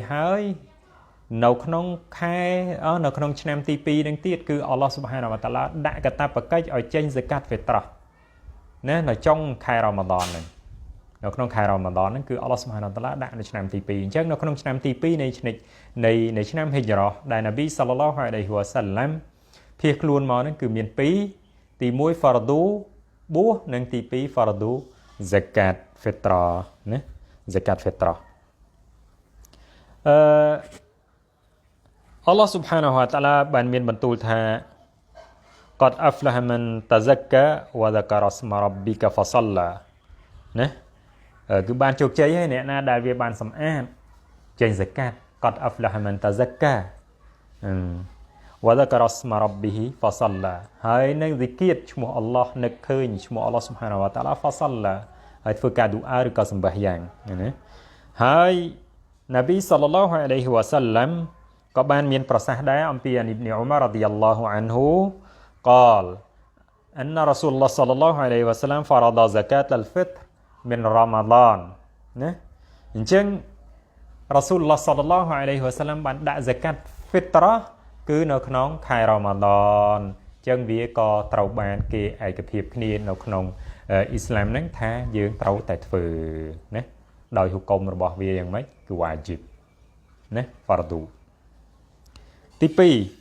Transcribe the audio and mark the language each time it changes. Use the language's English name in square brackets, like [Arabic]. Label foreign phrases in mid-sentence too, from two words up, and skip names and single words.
[Khmer] ហើយនៅក្នុងខែនៅក្នុងឆ្នាំទី2នឹងទៀតគឺអល់ឡោះស៊ុបហានាវតាឡាដាក់កាតព្វកិច្ចឲ្យចេញ [Malay] Zakat Fitrah [Khmer] ណានៅចុងខែរ៉ាម៉ាឌនហ្នឹងនៅក្នុងខែរ៉ាម៉ាឌនហ្នឹងគឺអល់ឡោះស៊ុបហានាវតាឡាដាក់នៅឆ្នាំទី2អញ្ចឹងនៅក្នុងឆ្នាំទី2នៃឆ្នាំហិជ្រ៉ាដែលនប៊ីសល្លឡោះអាឡៃហ៊ីវ៉ាសឡាមភៀសខ្លួនមកហ្នឹងគឺមាន2ទី1 Fardu បួសនិងទី2 [Malay] Fardu Zakat Fitrah [Khmer] ណា [Malay] Zakat Fitrah [Khmer] អល់ឡោះស៊ុបហានាហ៊ូវតាអាឡាបានមានបន្ទូលថា [Arabic] قد أفلح من تزكى وذكر اسم ربك فصلى [Khmer] ណាគឺបានជោគជ័យហើយអ្នកណាដែលវាបានសម្អាតចេញ Zakat [Arabic] قد أفلح من تزكى وذكر اسم ربه فصلى [Khmer] ហើយនឹងហ្ស៊ីគៀតឈ្មោះអល់ឡោះនឹកឃើញឈ្មោះអល់ឡោះស៊ុបហានាហ៊ូវតាអាឡា fasalla ហើយធ្វើការឌូអាឬក៏សម្បះ យ៉ាងណាហើយនប៊ីសល្លឡោះអាឡៃហ៊ីវ៉ាសឡាមក៏បានមានប្រសាសន៍ដែរអំពីអ៊ីប៊ីនអ៊ុ មាររ៉ាឌីយ៉ាឡោះអានហ៊ូ [Arabic] قال أن رسول الله صلى الله عليه وسلم فرض زكاة الفطر من رمضان [Khmer] ណាអញ្ចឹងរ៉ាស៊ូលឡោះសល្លឡោះអាឡៃហ៊ីវ៉ាសឡាមបានដាក់ [Malay] Zakat Fitrah [Khmer] គឺនៅក្នុងខែរ៉ាម៉ាឌនអញ្ចឹងវាក៏ត្រូវបានគេឯកភាពគ្នានៅក្នុងអ៊ីស្លាមហ្នឹងថាយើងត្រូវតែធ្វើណាដោយហុកុំរបស់វាយ៉ាងម៉េចគឺវ៉ាជីបណាហ្វារឌូទី2